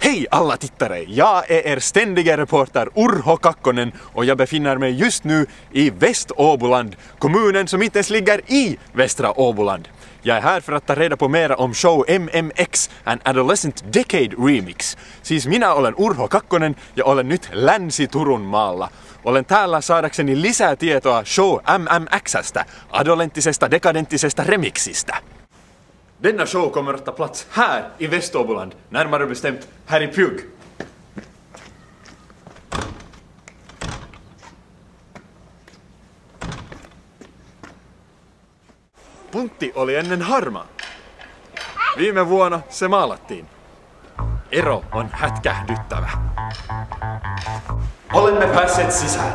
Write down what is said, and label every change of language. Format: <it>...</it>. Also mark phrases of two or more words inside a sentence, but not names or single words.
<sv>alla tittare! Jag är er ständiga reporter Urho Kakkonen och jag befinner mig just nu i Väståboland, kommunen som inte ens ligger i Västra Åboland. Jag är här för att ta reda på mera om show MMX, an Adolescent Decade Remix.</sv> <fi>Siis minä olen Urho Kakkonen ja olen nyt Länsi-Turun maalla. Olen täällä saadakseni lisää tietoa show MMX:stä, adolenttisesta dekadenttisesta remixistä.</fi> <sv>Denna show kommer att ta plats här i Väståboland, närmare bestämt här i Pjugg.</sv> <fi>Puntti oli ennen harmaa. Viime vuonna se maalattiin. Ero on hätkähdyttävä. Olemme päässeet sisään.</fi>